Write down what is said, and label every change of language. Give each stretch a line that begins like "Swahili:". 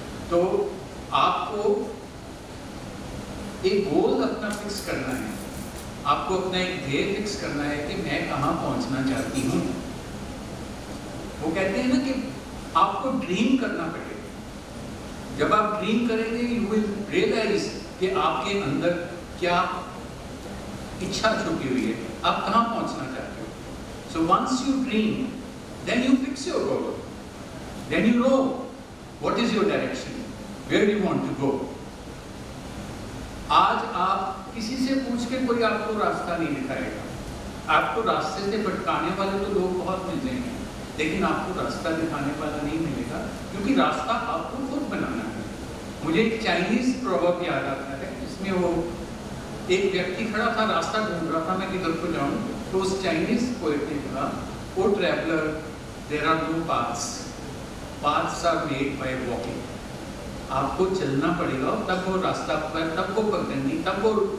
Hindi: तो आपको एक गोल अपना फिक्स करना है, आपको अपना एक ध्येय फिक्स करना है कि मैं कहाँ पहुँचना चाहती हूँ। वो कहते हैं ना कि आपको ड्रीम करना पड़ेगा। जब आप ड्रीम करेंगे यू विल रियलाइज कि आपके अंदर क्या इच्छा छुपी हुई है, आप कहाँ पहुँचना चाहते हो।
English: So once you dream, then you fix your goal, then you know what is your direction, where you want to go.
Hindi: आज आप किसी से पूछ के कोई आपको रास्ता नहीं दिखाएगा। आपको रास्ते से भटकाने वाले तो लोग बहुत मिल जाएंगे, लेकिन आपको रास्ता दिखाने वाला नहीं मिलेगा, क्योंकि रास्ता आपको खुद बनाना है। मुझे एक चाइनीज प्रोवर्ब याद आता है, जिसमें वो एक व्यक्ति खड़ा था, रास्ता ढूंढ रहा था मैं किधर को जाऊं, तो उस चाइनीज पोएट ने कहा, ओ traveller, there are no paths, paths are made by walking. आपको चलना पड़ेगा, तब वो रास्ता पर, तब वो पगडंडी, तब वो